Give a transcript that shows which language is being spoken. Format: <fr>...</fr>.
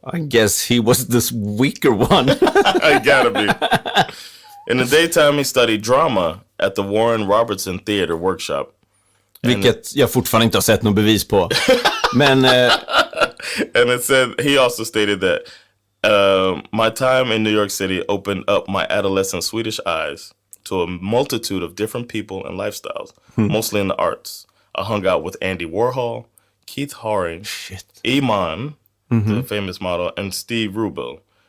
<en>I guess he was this weaker one. I gotta be. In the daytime, he studied drama at the Warren Robertson Theater Workshop.</en> <sv>Vilket jag fortfarande inte har sett någon bevis på. Men...</sv> <en>and it said, he also stated that my time in New York City opened up my adolescent Swedish eyes to a multitude of different people and lifestyles, mostly in the arts. I hung out with Andy Warhol, Keith Haring, Iman, the famous model, and Steve Rubel.</en>